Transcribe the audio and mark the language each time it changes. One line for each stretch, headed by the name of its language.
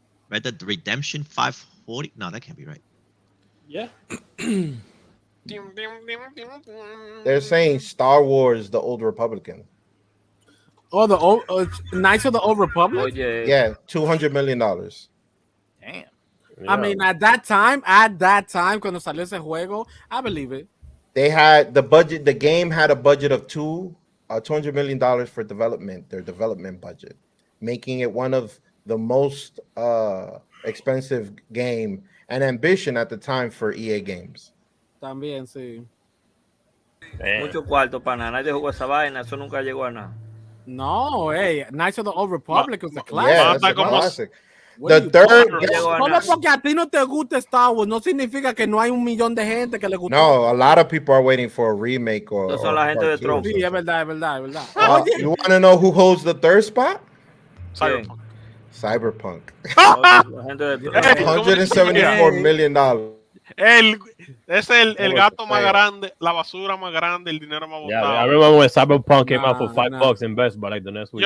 English: Red Dead Redemption 540? No, that can't be right. Yeah. They're saying Star Wars: The Old Republican. Oh, the old Knights of the Old Republic? Oh, yeah. Yeah, $200 million. Damn. I mean, at that time,
Spanish: cuando salió ese juego,
English: I believe it. They had the budget. The game had a budget of $200 million for development. Their development budget, making it one of the most expensive game and ambition at the time for EA games.
Spanish: También sí. Mucho cuarto para nada. Nadie jugó esa vaina. Eso nunca llegó a nada.
English: No, hey, Knights of the Old Republic was a classic. classic. Yeah, that's a classic. The third.
Spanish: Solo porque a ti no te gusta Star Wars no significa que no hay 1 millón de gente que le gusta.
English: No, a lot of people are waiting for a remake or.
Spanish: Son la gente de Trump. Sí, es verdad, es verdad, es verdad.
English: You want to know who holds the third spot? Cyberpunk. Cyberpunk. $174 million.
Spanish: Es el gato más grande, la basura más grande, el dinero más botado.
English: Yeah, I remember when Cyberpunk came out for $5 in Best Buy like the next week.